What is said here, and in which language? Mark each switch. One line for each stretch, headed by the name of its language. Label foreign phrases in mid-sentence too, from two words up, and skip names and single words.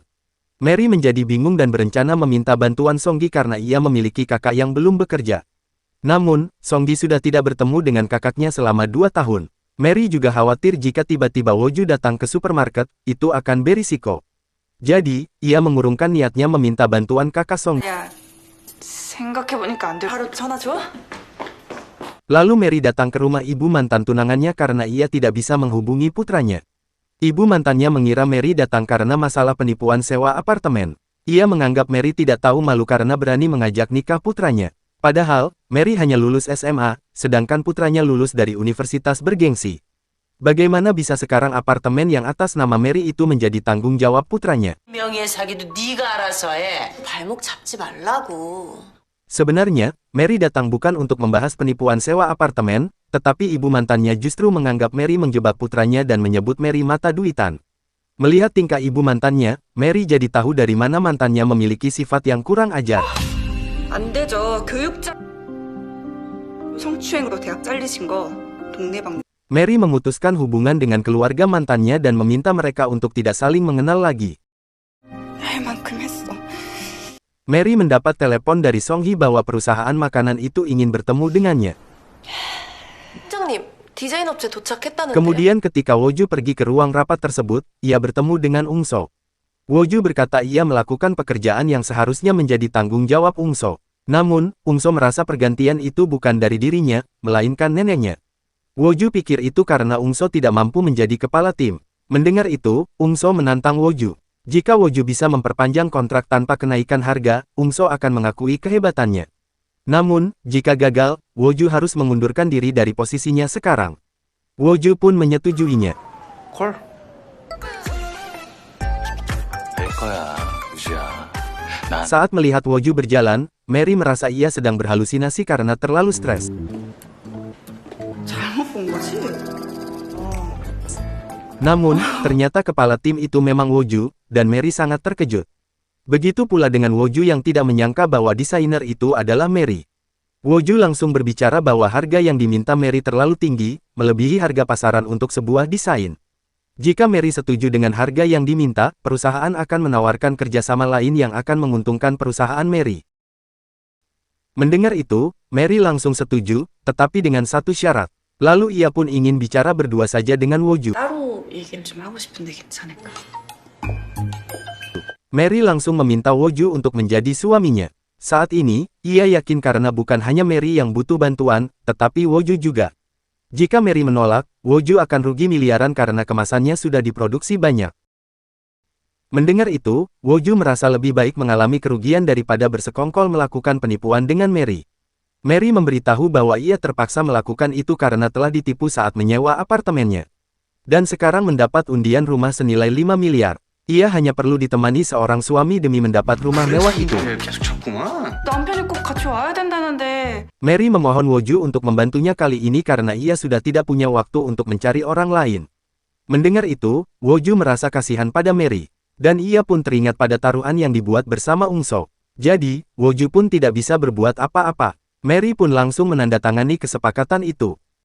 Indonesian: Mary menjadi bingung dan berencana meminta bantuan Songgi karena ia memiliki kakak yang belum bekerja. Namun, Songgi sudah tidak bertemu dengan kakaknya selama 2 tahun. Mary juga khawatir jika tiba-tiba Woju datang ke supermarket, itu akan berisiko. Jadi, ia mengurungkan niatnya meminta bantuan kakak Songgi.
Korean: 야, 생각해보니까 안 돼. 바로 전화 줘?
Indonesian: Lalu Mary datang ke rumah ibu mantan tunangannya karena ia tidak bisa menghubungi putranya. Ibu mantannya mengira Mary datang karena masalah penipuan sewa apartemen. Ia menganggap Mary tidak tahu malu karena berani mengajak nikah putranya. Padahal, Mary hanya lulus SMA, sedangkan putranya lulus dari universitas bergengsi. Bagaimana bisa sekarang apartemen yang atas nama Mary itu menjadi tanggung jawab putranya?
Korean: 명예 사기도 네가 알아서 해. 발목 잡지 말라고.
Indonesian: Sebenarnya, Mary datang bukan untuk membahas penipuan sewa apartemen, tetapi ibu mantannya justru menganggap Mary menjebak putranya dan menyebut Mary mata duitan. Melihat tingkah ibu mantannya, Mary jadi tahu dari mana mantannya memiliki sifat yang kurang ajar.
Korean: 안 되죠. 교육자 성추행으로 대학 잘리신 거 동네방.
Indonesian: Mary memutuskan hubungan dengan keluarga mantannya dan meminta mereka untuk tidak saling mengenal lagi.
Korean: 할 만큼 했어.
Indonesian: Mary mendapat telepon dari Songhi bahwa perusahaan makanan itu ingin bertemu dengannya.
Korean: 팀장님, 디자인 업체 도착했다는데요.
Indonesian: Kemudian ketika Woju pergi ke ruang rapat tersebut, ia bertemu dengan Ungso. Woju berkata ia melakukan pekerjaan yang seharusnya menjadi tanggung jawab Ungso. Namun, Ungso merasa pergantian itu bukan dari dirinya, melainkan neneknya. Woju pikir itu karena Ungso tidak mampu menjadi kepala tim. Mendengar itu, Ungso menantang Woju. Jika Woju bisa memperpanjang kontrak tanpa kenaikan harga, Ungso akan mengakui kehebatannya. Namun, jika gagal, Woju harus mengundurkan diri dari posisinya sekarang. Woju pun menyetujuinya.
Korean: 콜? 될 거야, 유지야. 난
Indonesian: Saat melihat Woju berjalan, Mary merasa ia sedang berhalusinasi karena terlalu stres.
Korean: 잘못 본 거지?
Indonesian: Namun, ternyata kepala tim itu memang Woju, dan Mary sangat terkejut. Begitu pula dengan Woju yang tidak menyangka bahwa desainer itu adalah Mary. Woju langsung berbicara bahwa harga yang diminta Mary terlalu tinggi, melebihi harga pasaran untuk sebuah desain. Jika Mary setuju dengan harga yang diminta, perusahaan akan menawarkan kerjasama lain yang akan menguntungkan perusahaan Mary. Mendengar itu, Mary langsung setuju, tetapi dengan satu syarat. Lalu ia pun ingin bicara berdua saja dengan Woju.
Korean: 따로 얘기를 좀 하고 싶은데 괜찮을까?
Indonesian: Mary langsung meminta Woju untuk menjadi suaminya. Saat ini, ia yakin karena bukan hanya Mary yang butuh bantuan, tetapi Woju juga. Jika Mary menolak, Woju akan rugi miliaran karena kemasannya sudah diproduksi banyak. Mendengar itu, Woju merasa lebih baik mengalami kerugian daripada bersekongkol melakukan penipuan dengan Mary. Mary memberitahu bahwa ia terpaksa melakukan itu karena telah ditipu saat menyewa apartemennya. Dan sekarang mendapat undian rumah senilai 5 miliar. Ia hanya perlu ditemani seorang suami demi mendapat rumah mewah itu.
Korean: 계속 쳤구만. 남편이 꼭 같이 와야 된다는데.
Indonesian: Mary memohon Woju untuk membantunya kali ini karena ia sudah tidak punya waktu untuk mencari orang lain. Mendengar itu, Woju merasa kasihan pada Mary. Dan ia pun teringat pada taruhan yang dibuat bersama Ungso. Jadi, Woju pun tidak bisa berbuat apa-apa. Mary pun langsung menandatangani kesepakatan itu.